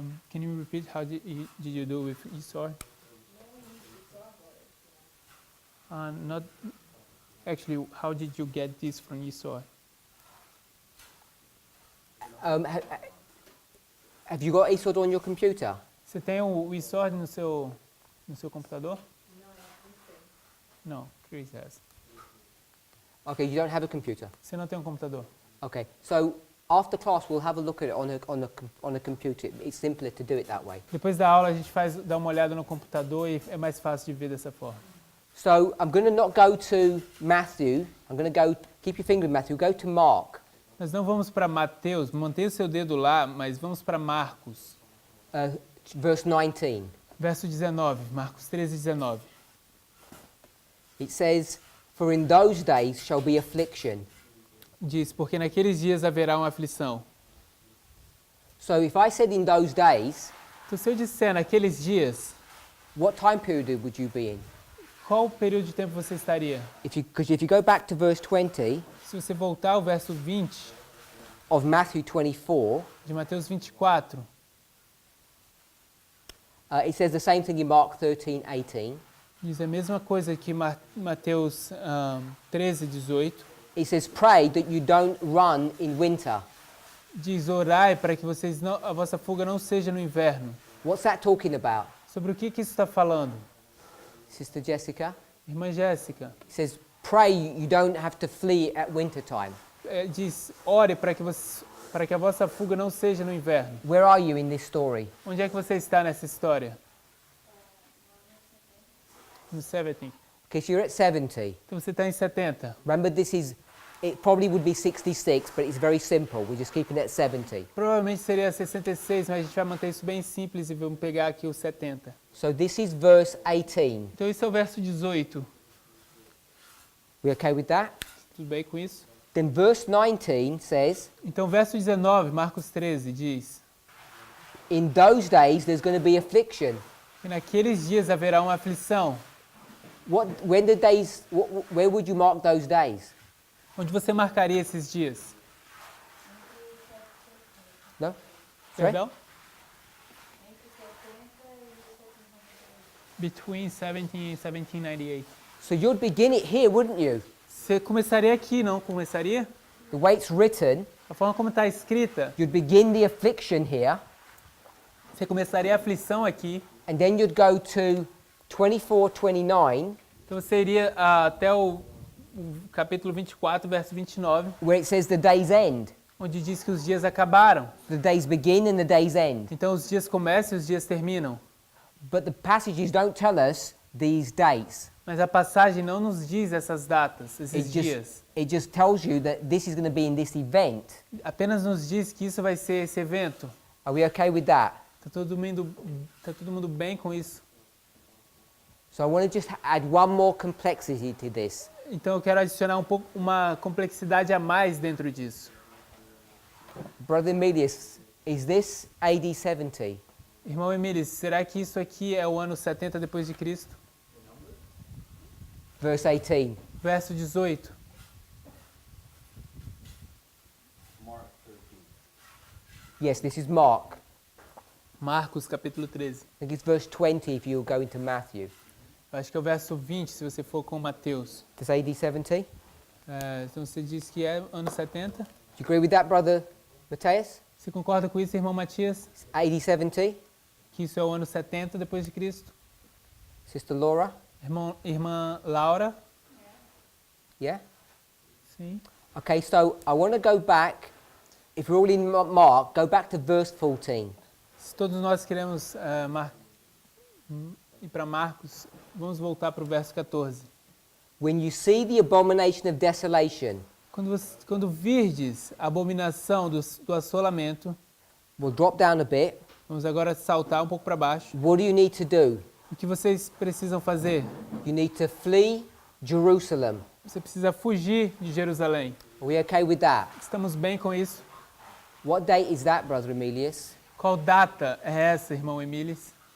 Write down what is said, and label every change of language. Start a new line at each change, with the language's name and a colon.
English: Can you repeat how did you do with Esau? Not actually. How did you get this from Esau? Have you got Esau on your computer?
Portuguese: Você tem o Esau no seu computador?
English: Não, Chris has. Okay, you don't have a computer.
Portuguese: Você não tem um computador?
English: Okay, so after class we'll have a look at it on a computer. It's simpler to do it that way.
Portuguese: Depois da aula a gente dá uma olhada no computador e é mais fácil de ver dessa forma.
English: So I'm going to not go to Matthew. I'm going to go, keep your finger in Matthew, go to Mark.
Portuguese: Nós não vamos para Mateus, mantenha o seu dedo lá, mas vamos para Marcos.
English: Verse 19.
Portuguese: Verso 19, Marcos 13, 19.
English: It says, "For in those days shall be affliction."
Portuguese: Diz, porque naqueles dias haverá uma aflição.
English: So if I said in those days,
Portuguese: Então se eu disser naqueles dias,
English: what time period would you be in?
Portuguese: qual período de tempo você estaria?
English: Because if you go back to verse 20
Portuguese: Se você voltar ao verso 20
English: of Matthew 24,
Portuguese: de Mateus 24,
English: it says the same thing in Mark 13:18.
Portuguese: diz a mesma coisa que Mateus 13, 18.
English: It says, "Pray that you don't run in winter."
Portuguese: Diz, orai para que a vossa fuga não seja no inverno.
English: What's that talking about,
Portuguese: Sobre o que isso está falando?
English: Sister Jessica?
Portuguese: Irmã Jéssica,
English: It says, "Pray you don't have to flee at winter time."
Portuguese: diz, ore para que a vossa fuga não seja no inverno.
English: Where are you in this story?
Portuguese: Onde é que você está nessa história? No 70.
English: Okay, so you're at 70.
Portuguese: Então você está em 70.
English: Remember, it probably would be 66, but it's very simple. We're just keeping it at 70.
Portuguese: Provavelmente seria 66, mas a gente vai manter isso bem simples e vamos pegar aqui o 70.
English: So this is verse 18.
Portuguese: Então esse é o verso 18.
English: We okay with that?
Portuguese: Tudo bem com isso?
English: Then verse 19 says,
Portuguese: Então verso 19, Marcos 13, diz:
English: "In those days there's going to be affliction."
Portuguese: E naqueles dias haverá uma aflição.
English: Where would you mark those days?
Portuguese: Onde você marcaria esses dias?
English: No? Sorry?
Portuguese: Perdão?
English: Between 70 and 1798. So you'd begin it here, wouldn't you?
Portuguese: Você começaria aqui, não começaria?
English: The way it's written,
Portuguese: A forma como está escrita,
English: you'd begin the affliction here,
Portuguese: você começaria a aflição aqui,
English: and then you'd go to 24:29,
Portuguese: então você iria até o capítulo 24, verso 29,
English: where it says the days end.
Portuguese: onde diz que os dias acabaram.
English: The days begin and the days end.
Portuguese: Então os dias começam e os dias terminam.
English: But the passages don't tell us these dates.
Portuguese: Mas a passagem não nos diz essas datas, esses dias.
English: It just tells you that this is going to be in this event.
Portuguese: Apenas nos diz que isso vai ser esse evento.
English: Are we okay with that?
Portuguese: Tá todo mundo bem com isso?
English: So I want to just add one more complexity to this.
Portuguese: Então eu quero adicionar uma complexidade a mais dentro disso.
English: Brother Emilius, is this AD 70?
Portuguese: Irmão Emílio, será que isso aqui é o ano 70 depois de Cristo?
English: Verse 18.
Portuguese: Verso 18.
English: Mark Yes, this is Mark.
Portuguese: Marcos capítulo 13.
English: I think it's verse 20 if you go into Matthew.
Portuguese: Eu acho que é o verso 20, se você for com Mateus.
English: Does AD 70? Do
Portuguese: Então você diz que é anos 70.
English: you agree with that, brother Mateus?
Portuguese: Você concorda com isso, irmão Matias?
English: It's AD 70?
Portuguese: Que isso é o ano 70 depois de Cristo?
English: Sister Laura?
Portuguese: Irmã Laura?
English: Yeah?
Portuguese: Sim.
English: Okay, so I want to go back, if we're all in Mark, go back to verse 14.
Portuguese: Se todos nós queremos ir para Marcos, vamos voltar para o verso 14.
English: When you see the abomination of desolation,
Portuguese: Quando virdes a abominação do assolamento,
English: we'll drop down a bit.
Portuguese: vamos agora saltar um pouco para baixo.
English: What do you need to do?
Portuguese: O que vocês precisam fazer?
English: You need to flee Jerusalem.
Portuguese: Você precisa fugir de Jerusalém.
English: Are we okay with that?
Portuguese: Estamos bem com isso?
English: What date is that, Brother Emilius?
Portuguese: Qual data é essa, irmão Emílis?